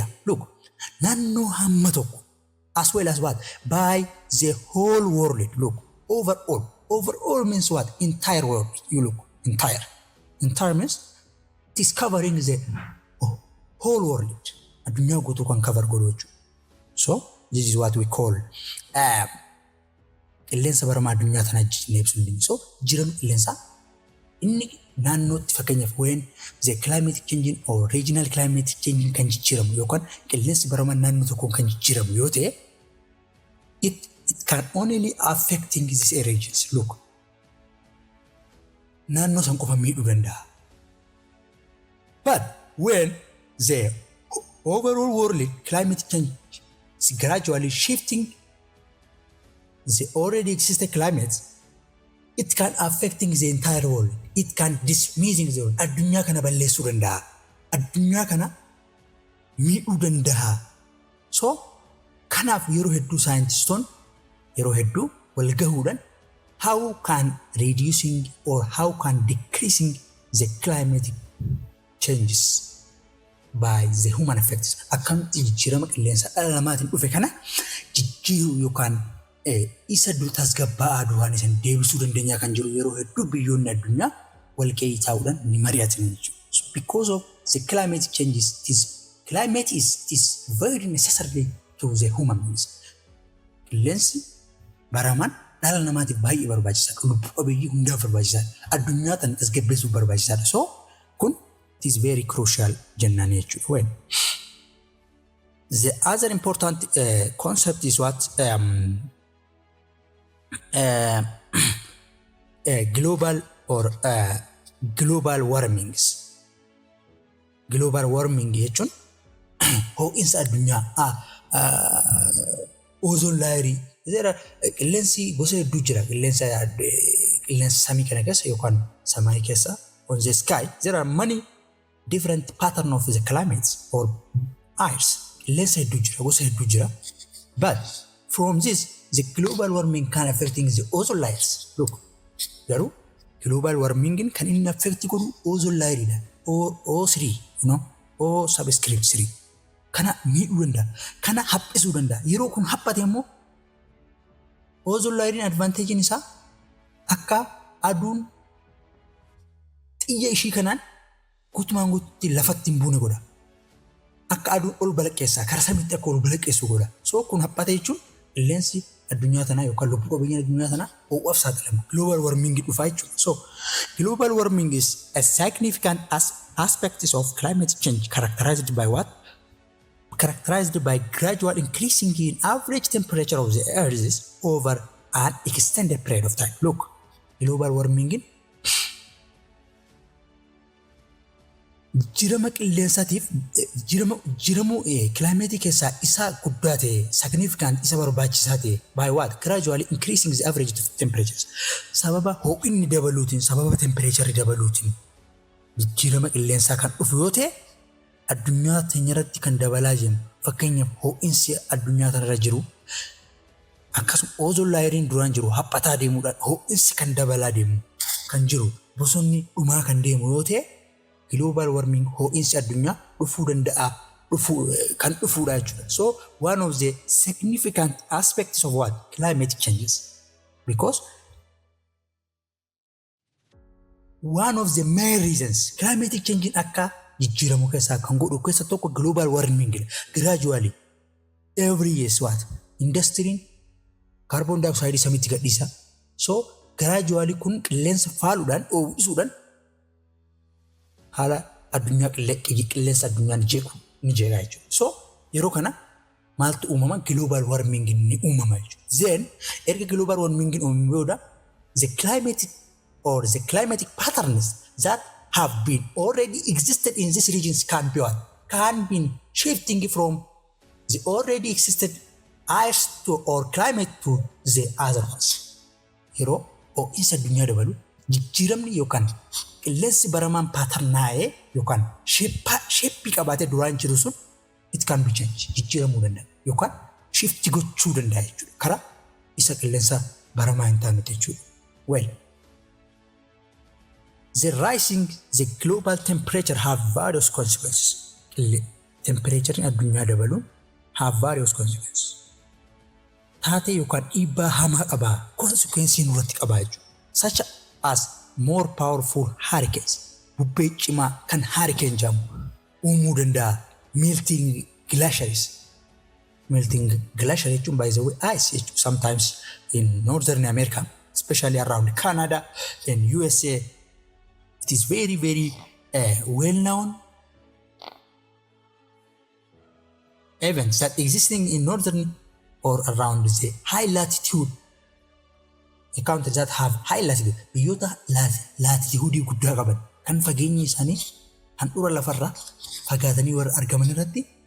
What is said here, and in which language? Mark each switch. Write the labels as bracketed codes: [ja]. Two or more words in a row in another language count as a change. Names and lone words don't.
[en] Look, [om] naannoo hamma tokko [en] as well as what? By the whole world. Look, overall. Overall means what? Entire world. You look, entire. Entire means it is covering the whole world. [om] Addunyaa guutuu kan cover godhu jechuudha. So this is what we call qilleensa baramaa addunyaa tana jennee ibsuu dandeenya. So jiran qilleensa inni naannootti fakkeenyaaf [en] when the climate changing or regional climate changing [om] kan jijjiiramu yookaan qilleensi baramaa naannoo tokkoon kan jijjiiramu yoo ta'e [en] it can only affecting these regions. Look, [om] naannoo san qofa miidhuu danda'a. [en] But when the overall world climate change is gradually shifting the already existing climate, it can affecting the entire world. It can dismissing the world. [om] Addunyaa kana balleessuu danda'a. Addunyaa kana miidhuu danda'a. [en] So [om] kanaaf yeroo hedduu saayintistoon yeroo hedduu wal gahuudhaan [en] how can reducing or how can decreasing the climatic changes by the human effects. [om] Akkamitti jijjiirama qilleensa dhala namaatiin dhufe kana jijjiiruu yookaan isa dur tasgabba'aa du'aan isan deebisuu dandeenyaa kan jiru yeroo hedduu biyyoonni addunyaa wal qe'ii taa'uudhaan ni mari'atan jechuudha. [en] So because of the climate changes, climate is very necessary to the human beings. [om] Qilleensi baramaan dhala namaatiif baay'ee barbaachisaadha. Lubbuu qabeeyyii hundaaf barbaachisaadha. Addunyaa tana tasgabbeessuuf barbaachisaadha. [en] So kun it is very crucial [om] jennaan jechuudha. [en] Well, the other important concept is what global or global warmings. Global warming [om] jechuun ho'insa addunyaa [en] ozone layer [om] qilleensi gosa hedduu jira. Qilleensa samii kana keessa yookaan samii keessa [en] on the sky there are many different pattern of the climates or ice. [om] Qilleensa hedduu jira, gosa hedduu jira. [en] But from this the global warming can affecting the ozone layers. Look, [om] garuu [en] global warming [om] kan inni affect godhu [en] ozone layer [om] dha. [en] O3, you know, O subscript 3. [om] Kana miidhuu danda'a. Kana haphisuu danda'a. Yeroo kun haphate immoo ozone layerin advantage isaa akka aduun xiyya ishii kanaan guutumaan guututti lafatti hin buune godha. Akka aduun ol balaqqeessaa karaa samiitti akka ol balaqqeessu godha. So kun haphate jechuun qilleensi addunyaa tanaa yookaan lubbuu qabeeyyii addunyaa tanaa ho'uuf saaxilama. [en] Global warming [om] dhufaa jechuudha. [en] So global warming is a significant aspect of climate change characterized by what? Characterized by gradual increasing in average temperature of the earth over an extended period of time. [om] Look, [en] global warming [om] jirama qilleensaatiif jiramu climate keessaa isa guddaa ta'e significant isa barbaachisaa ta'e by what? [en] Gradually increasing the average temperatures. [om] Sababa ho'inni dabaluutiin sababa temperature dabaluutiin jirama qilleensaa kan dhufu yoo ta'e addunyaa teenyarratti kan dabalaa jiru. Fakkeenyaaf ho'insi addunyaa tanarra jiru akkasuma ozone layerin duraan jiru haphataa deemuudhaan ho'insi kan dabalaa deemu kan jiru bosonni dhumaa kan deemu yoo ta'e [en] global warming [om] ho'insi addunyaa dhufuu danda'a kan dhufuudha jechuudha. [en] So one of the significant aspects of what? Climate changes. Because one of the main reasons climate change [om] akka jijjiiramu keessaa kan godhu keessa tokko [en] global warming gradually every year what? Industry carbon dioxide [om] samitti gadhiisa. So gradually kun qilleensa faaluudhaan oowwisuudhaan haala addunyaa qilleensa addunyaan jeequ ni jeeqaa jechuudha. So yeroo kana maaltu uumama? [en] Global warming [om] ni uumama jechuudha. [en] Then [om] erga global warming uumame booda [en] the climatic or the climatic patterns that have been already existed in these regions can be what? Can be shifting from the already existed ice to or climate to the other ones. [om] Yeroo ho'iinsa addunyaa dabalu jijjiiramni yookaan qilleensi baramaan paatarnaa'ee yookaan sheeppii qabaatee duraan jiru sun [en] it can be changed [om] jijjiiramuu danda'a yookaan shifti gochuu danda'a jechuudha karaa isa qilleensa baramaa hin taane jechuudha. [en] Well, the rising the global temperature have various consequences. Temperature [om] addunyaa dabaluun [en] have various consequences. [om] Taatee yookaan dhiibbaa hamaa qabaa consequences nurratti qabaa jechuudha. [en] Such as more powerful hurricanes. [om] Bubbee cimaa kan hurricane jedhamu uumuu danda'a. [en] Melting glaciers. Melting glacier jechuun by the way ice jechuudha. Sometimes in Northern America, especially around Canada and USA, it is very well known events that existing in northern or around the high latitude countries that have high latitude [om] biyyoota latitude guddaa qaban kan fageenyi isaanii handhuura lafarraa fagaatanii warra argaman irratti